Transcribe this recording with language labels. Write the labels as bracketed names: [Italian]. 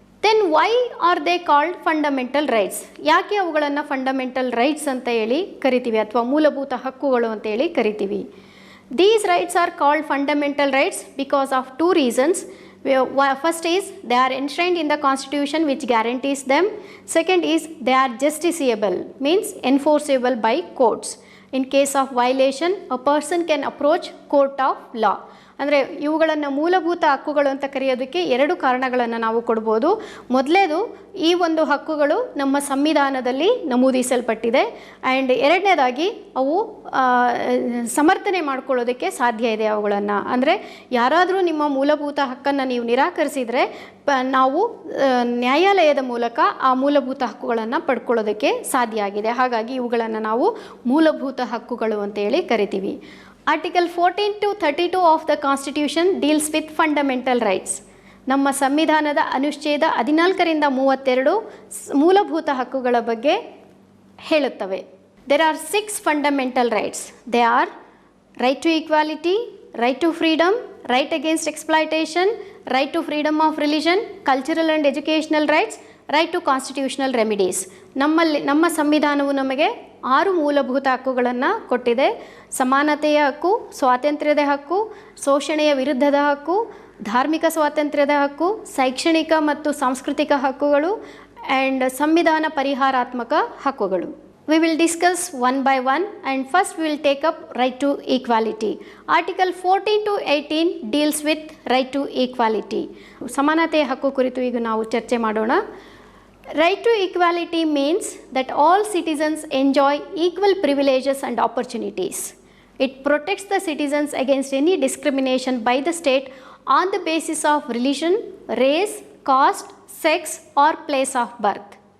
[English] Then why are they called fundamental rights? [Kannada] ಯಾಕೆ ಅವುಗಳನ್ನು fundamental rights ಅಂತ ಹೇಳಿ ಕರಿತೀವಿ ಅಥವಾ ಮೂಲಭೂತ ಹಕ್ಕುಗಳು ಅಂತ ಹೇಳಿ ಕರಿತೀವಿ? [English] These rights are called fundamental rights because of two reasons. First is they are enshrined in the constitution which guarantees them. Second is they are justiciable, means enforceable by courts. In case of violation, a person can approach court of law. [Kannada] ಅಂದರೆ ಇವುಗಳನ್ನು ಮೂಲಭೂತ ಹಕ್ಕುಗಳು ಅಂತ ಕರೆಯೋದಕ್ಕೆ ಎರಡು ಕಾರಣಗಳನ್ನು ನಾವು ಕೊಡ್ಬೋದು. ಮೊದಲೇದು, ಈ ಒಂದು ಹಕ್ಕುಗಳು ನಮ್ಮ ಸಂವಿಧಾನದಲ್ಲಿ ನಮೂದಿಸಲ್ಪಟ್ಟಿದೆ. ಆ್ಯಂಡ್ ಎರಡನೇದಾಗಿ ಅವು ಸಮರ್ಥನೆ ಮಾಡ್ಕೊಳ್ಳೋದಕ್ಕೆ ಸಾಧ್ಯ ಇದೆ ಅವುಗಳನ್ನು. ಅಂದರೆ ಯಾರಾದರೂ ನಿಮ್ಮ ಮೂಲಭೂತ ಹಕ್ಕನ್ನು ನೀವು ನಿರಾಕರಿಸಿದರೆ ನಾವು ನ್ಯಾಯಾಲಯದ ಮೂಲಕ ಆ ಮೂಲಭೂತ ಹಕ್ಕುಗಳನ್ನು ಪಡ್ಕೊಳ್ಳೋದಕ್ಕೆ ಸಾಧ್ಯ ಆಗಿದೆ. ಹಾಗಾಗಿ ಇವುಗಳನ್ನು ನಾವು ಮೂಲಭೂತ ಹಕ್ಕುಗಳು ಅಂತೇಳಿ ಕರಿತೀವಿ. [English] Article 14 to 32 of the Constitution deals with fundamental rights. [Kannada] ನಮ್ಮ ಸಂವಿಧಾನದ ಅನುಚ್ಛೇದ 14ರಿಂದ 32 ಮೂಲಭೂತ ಹಕ್ಕುಗಳ ಬಗ್ಗೆ ಹೇಳುತ್ತವೆ. [English] There are 6 fundamental rights. They are right to equality, right to freedom, right against exploitation, right to freedom of religion, cultural and educational rights, right to constitutional remedies. [Kannada] ನಮ್ಮ ಸಂವಿಧಾನವು ನಮಗೆ 6 ಮೂಲಭೂತ ಹಕ್ಕುಗಳನ್ನು ಕೊಟ್ಟಿದೆ. ಸಮಾನತೆಯ ಹಕ್ಕು, ಸ್ವಾತಂತ್ರ್ಯದ ಹಕ್ಕು, ಶೋಷಣೆಯ ವಿರುದ್ಧದ ಹಕ್ಕು, ಧಾರ್ಮಿಕ ಸ್ವಾತಂತ್ರ್ಯದ ಹಕ್ಕು, ಶೈಕ್ಷಣಿಕ ಮತ್ತು ಸಾಂಸ್ಕೃತಿಕ ಹಕ್ಕುಗಳು ಆ್ಯಂಡ್ ಸಂವಿಧಾನ ಪರಿಹಾರಾತ್ಮಕ ಹಕ್ಕುಗಳು. [English] We will discuss one by one, and first we will take up right to equality. Article 14 to 18 deals with right to equality. [Kannada] ಸಮಾನತೆಯ ಹಕ್ಕು ಕುರಿತು ಈಗ ನಾವು ಚರ್ಚೆ ಮಾಡೋಣ. [English] Right to equality means that all citizens enjoy equal privileges and opportunities. It protects the citizens against any discrimination by the state on the basis of religion, race, caste, sex, or place of birth.